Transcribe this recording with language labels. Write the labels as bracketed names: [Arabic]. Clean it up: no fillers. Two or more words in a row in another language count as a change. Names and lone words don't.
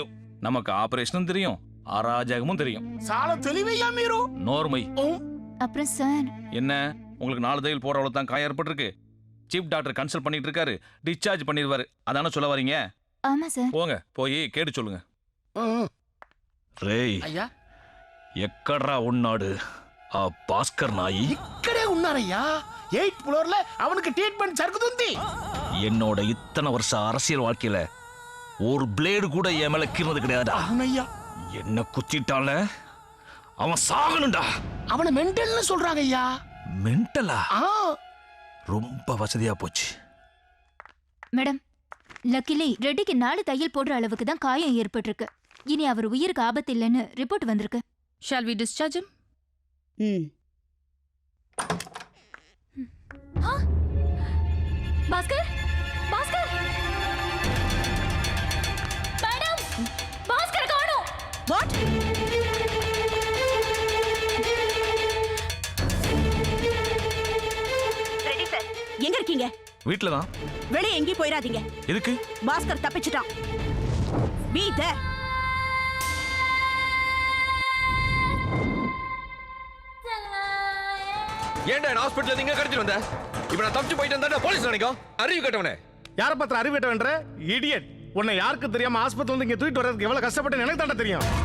[Tamil] நமக்கு ஆபரேஷனும் தெரியும், அராஜகமும் தெரியும். [Telugu] చాలా తెలివయ్యా మీరు? [Tamil] நோர்மை. அப்புறம் சார் என்ன, உங்களுக்கு 4 தையல் போற அளவு தான் காயம் ஏற்பட்டிருக்கு. சீஃப் டாக்டர் கன்சல்ட் பண்ணிட்டு இருக்காரு, டிஸ்சார்ஜ் பண்ணிடுவாரு. அதான சொல்ல வரீங்க? ஆமா சார். போங்க, போய் கேட்டு சொல்லுங்க. [Telugu] రేయ్ అయ్యా ఎక్కడ్రా ఉన్నాడు ఆ భాస్కర్ నాయి? ఇక్కడే ఉన్నారయ్యా. 8th ఫ్లోర్ல [Tamil] அவனுக்கு ட்ரீட்மென்ட் [Telugu] జరుగుతుంది. [Tamil] என்னோட இத்தனை வருஷ அரசியல் வாழ்க்கையில ஒரு பிளேடு கூட என் மேல கீறனது கிடையாதுடா. [Telugu] అవునయ్యా. [Tamil] என்ன குத்திட்டால அவன் சாகணும்டா. அவன மென்டல்னு சொல்றாங்கய்யா. மென்டலா? ரொம்ப வசதியா போச்சு. மேடம், லக்கிலி ரெட்டிக்கு 4 தையல் போடுற அளவுக்கு தான் காயம் ஏற்பட்டிருக்கு. இனி அவர் உயிருக்கு ஆபத்து இல்லைன்னு ரிப்போர்ட் வந்திருக்கு. [English] Shall we discharge him? [Tamil] பாஸ்கர், பாஸ்கர், மேடம், பாஸ்கர் காணோம். வாட்? ரெடி சார், எங்க இருக்கீங்க? வீட்ல தான். வெளியே எங்கேயும் போயிடாதீங்க. எதுக்கு? பாஸ்கர் தப்பிச்சிட்டான். [English] Be there. [Tamil] ஏன்டா நான் ஹாஸ்பிடல்ல நீங்க கடத்திட்டு வந்த? இப்போ நான் தப்பிச்சு போயிட்டு வந்தா போலீஸ் நினைக்கும். அறிவு கட்டவனே. யார பத்திர அறிவு கட்டவன்ற? இடியட். உன்னை யாருக்கு தெரியாம ஆஸ்பத்திரி வந்து இங்க தூக்கிட்டு வர்றதுக்கு எவ்வளவு கஷ்டப்பட்டு எனக்கு தாண்டா தெரியும்.